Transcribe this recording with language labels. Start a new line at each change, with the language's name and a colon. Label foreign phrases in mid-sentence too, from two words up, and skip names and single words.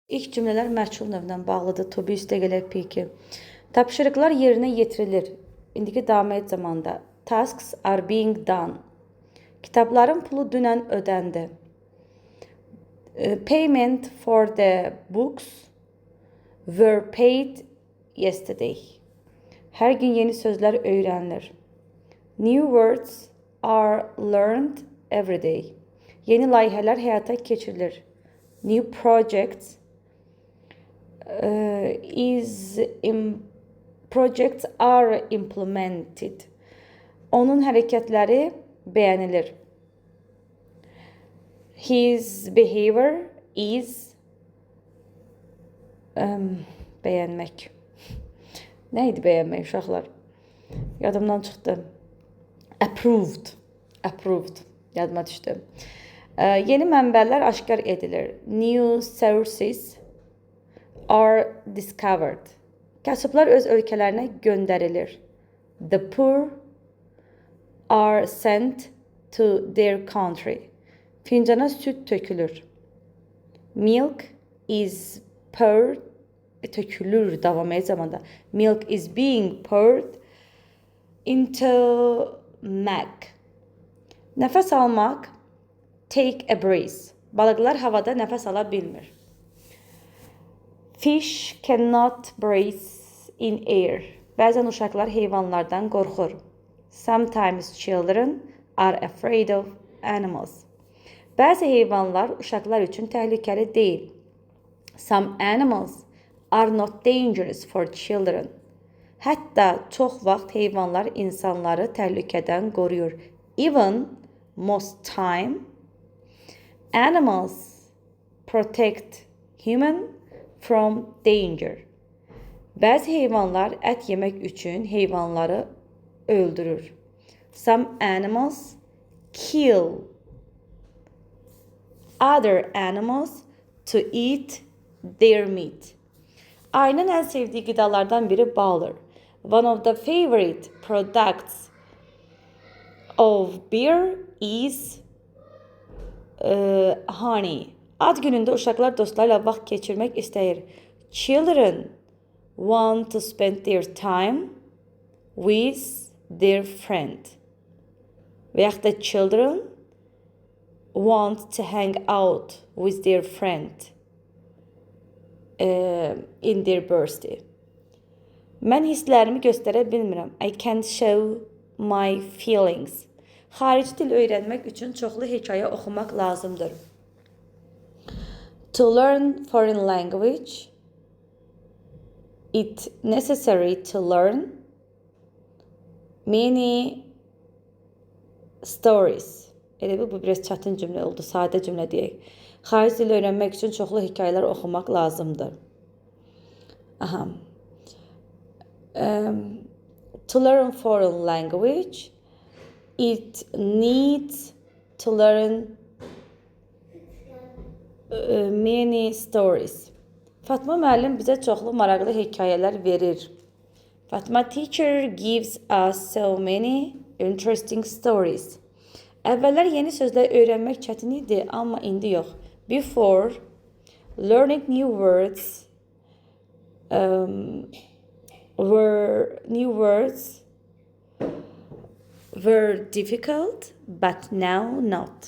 Azerbaijani: İlk cümleler məchul növlə bağlıdır.
English: To be
Azerbaijani: üstə gələr peki. Tapşırıqlar yerinə yetirilir. İndiki davam et zamanda.
English: Tasks are being done.
Azerbaijani: Kitabların pulu dünən ödəndi.
English: Payment for the books were paid yesterday.
Azerbaijani: Hər gün yeni sözlər öyrənilir.
English: New words are learned every day.
Azerbaijani: Yeni layihələr həyata keçirilir.
English: New projects projects are implemented.
Azerbaijani: Onun hərəkətləri bəyənilir.
English: His behavior is bəyənmək.
Azerbaijani: Nə idi bəyənmək uşaqlar? Yadımdan çıxdı. Approved. Yadıma düşdü. Yeni mənbələr aşkar edilir.
English: New sources are discovered.
Azerbaijani: Kasıblar öz ölkələrinə göndərilir.
English: The poor are sent to their country.
Azerbaijani: Fincana süt tökülür.
English: Milk is poured.
Azerbaijani: Tökülür davam et zamanda.
English: Milk is being poured into milk.
Azerbaijani: Nəfəs almaq.
English: Take a breath.
Azerbaijani: Balıqlar havada nəfəs ala bilmir.
English: Fish cannot breathe in air.
Azerbaijani: Bəzən uşaqlar heyvanlardan qorxur.
English: Sometimes children are afraid of animals.
Azerbaijani: Bəzi heyvanlar uşaqlar üçün təhlükəli deyil.
English: Some animals are not dangerous for children.
Azerbaijani: Hətta çox vaxt heyvanlar insanları təhlükədən qoruyur.
English: Even most time, animals protect human from danger.
Azerbaijani: Bəzi heyvanlar ət yemək üçün heyvanları öldürür.
English: Some animals kill other animals to eat their meat.
Azerbaijani: Ayının ən sevdiyi qidalardan biri baldır.
English: One of the favorite products of beer is honey.
Azerbaijani: Ad günündə uşaqlar dostlarla vaxt keçirmək istəyir.
English: Children want to spend their time with their friend.
Azerbaijani: Və yaxud da
English: children want to hang out with their friend in their birthday.
Azerbaijani: Mən hisslərimi göstərə bilmirəm.
English: I can't show my feelings.
Azerbaijani: Xarici dil öyrənmək üçün çoxlu hekayə oxumaq lazımdır.
English: To learn foreign language, it's necessary to learn many stories.
Azerbaijani: Bu biraz çətin cümlə oldu, sadə cümlə deyək. Xarici dil öyrənmək üçün çoxlu hekayələr oxumaq lazımdır.
English: To learn foreign language, it needs to learn many stories.
Azerbaijani: Fatma müəllim bizə çoxlu maraqlı hekayələr verir.
English: Fatma teacher gives us so many interesting stories.
Azerbaijani: Əvvəllər yeni sözlər öyrənmək çətin idi, amma indi yox.
English: Before, learning new words were difficult, but now not.